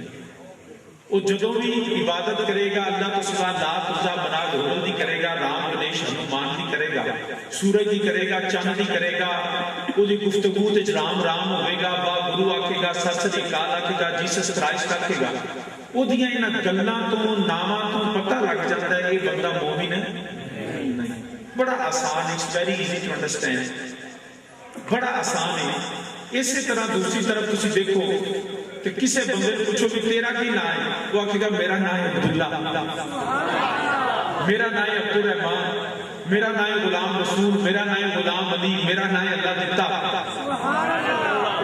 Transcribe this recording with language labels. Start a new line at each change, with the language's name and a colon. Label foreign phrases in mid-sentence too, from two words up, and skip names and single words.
Punjabi: وہ جدو بھی عبادت کرے گا اللہ تو سوا لات عزا بنا گھوڑوں دی کرے گا، رام گنیش ہنومان دی کرے گا، سورج دی کرے گا، چاند دی کرے گا، وہ دی گفتگو تے رام رام ہوئے گا، با گرو آکھے گا، سر سری اکال آکھے گا، جیسس کرائسٹ آکھے گا، وہ دیاں انہاں گلاں تو ناماں تو پتہ لگ جاتا ہے یہ بندہ مومن ہے نہیں۔ بڑا آسان ہے،
English: It's very easy to understand,
Punjabi: بڑا آسان ہے۔ اسی طرح دوسری طرف تسی دیکھو کہ کسے بندے پوچھو کہ تیرا کی نام ہے، وہ آکھے گا میرا نام ہے عبداللہ، میرا نام ہے عبد الرحمان، میرا نام ہے غلام رسول، میرا نام ہے غلام علی، میرا نام ہے اللہ دیتا۔